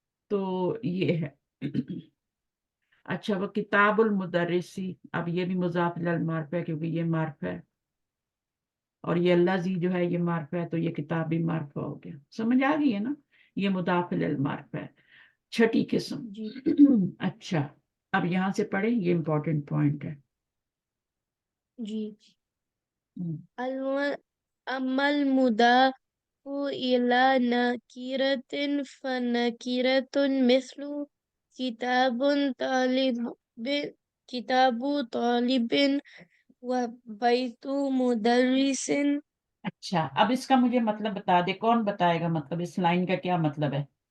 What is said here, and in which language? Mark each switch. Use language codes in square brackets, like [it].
[hi] तो ये है। अच्छा, वो किताबुल मुदर्रिसी, अब ये भी मुजाफ इलल मार्फ है क्योंकि ये मार्फ है, और ये अल्लाह जी जो है ये मार्फ है, तो ये किताब भी मार्फ हो गया। समझ आ गई है ना, ये मुदाफ इलल मार्फ है, छठी जी किस्म। अच्छा, अब यहां से पढ़े, ये इंपॉर्टेंट पॉइंट है। जी हम्म, [ar] أما المضاف إلى نكرة فنكرة مثل كتاب طالب كتاب طالب وبيت مدرس. [hi] अच्छा, अब इसका मुझे मतलब बता दे, कौन बताएगा मतलब इस लाइन का क्या मतलब है,